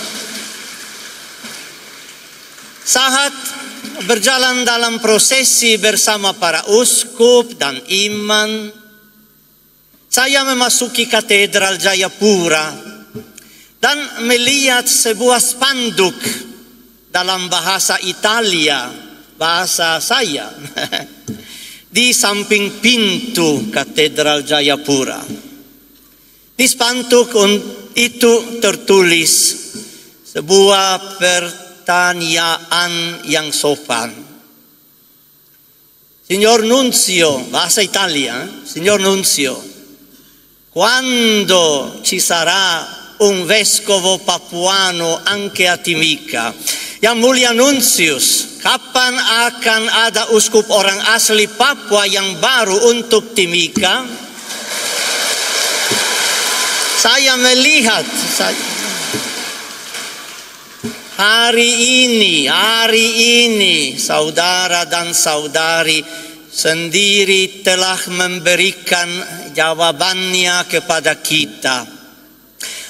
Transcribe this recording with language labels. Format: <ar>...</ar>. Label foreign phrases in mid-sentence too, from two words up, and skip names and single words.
<id>Saat berjalan dalam prosesi bersama para uskup dan imam, saya memasuki katedral Jayapura dan melihat sebuah spanduk dalam bahasa Italia, bahasa saya, di samping pintu katedral Jayapura. Di spanduk itu tertulis sebuah pertanyaan yang sopan.</id> <it>Signor Nunzio,</it> <id>bahasa Italia,</id> <it>Signor Nunzio, quando ci sarà un vescovo papuano anche a Timika?</it> <id>Yang Mulia Nuncius, kapan akan ada uskup orang asli Papua yang baru untuk Timika? Saya melihat hari ini saudara dan saudari sendiri telah memberikan jawabannya kepada kita.</id>